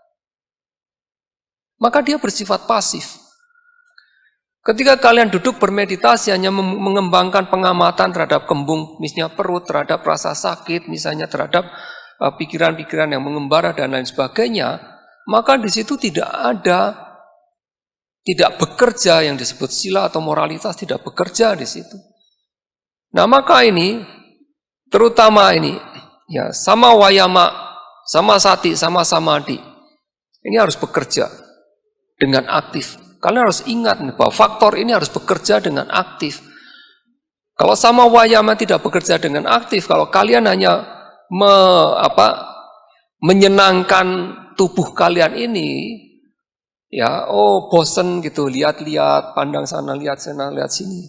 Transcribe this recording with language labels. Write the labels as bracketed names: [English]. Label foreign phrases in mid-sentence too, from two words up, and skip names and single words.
[Indonesian] Maka dia bersifat pasif. Ketika kalian duduk bermeditasi hanya mengembangkan pengamatan terhadap kembung, misalnya perut, terhadap rasa sakit, misalnya terhadap pikiran-pikiran yang mengembara dan lain sebagainya, maka di situ tidak bekerja yang disebut sila atau moralitas, tidak bekerja di situ. Nah, maka ini, terutama ini, ya, [Pali] sama wayama, sama sati, sama samadhi, [Indonesian] ini harus bekerja dengan aktif. Kalian harus ingat bahwa faktor ini harus bekerja dengan aktif. Kalau [Pali] sama wayama [Indonesian] tidak bekerja dengan aktif, kalau kalian hanya menyenangkan tubuh kalian ini, ya, bosen gitu, lihat-lihat, pandang sana, lihat sana, lihat sini.